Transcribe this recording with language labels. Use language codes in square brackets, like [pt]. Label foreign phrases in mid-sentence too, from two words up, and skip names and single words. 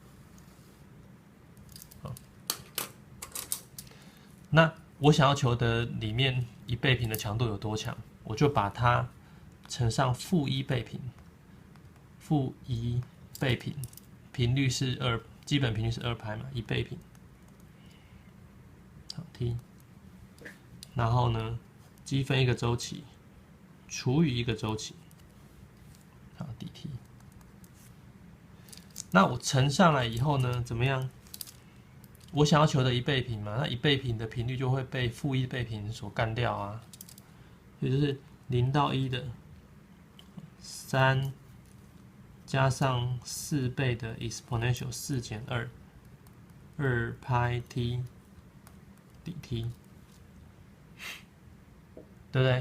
[zh] 好，那我想要求的裡面1倍頻的強度有多強，我就把它乘上-1倍頻，-1 倍頻，頻率是2，基本頻率是2拍嘛，1倍頻。好 T， 然後呢，積分一個週期除以一個週期，好 dt。那我乘上來以後呢，怎麼樣？我想要求的1倍頻嘛，那1倍頻的頻率就會被-1倍頻所幹掉啊，也就是0到1的3加上4倍的 exponential 4減2派 t dt， 對不对？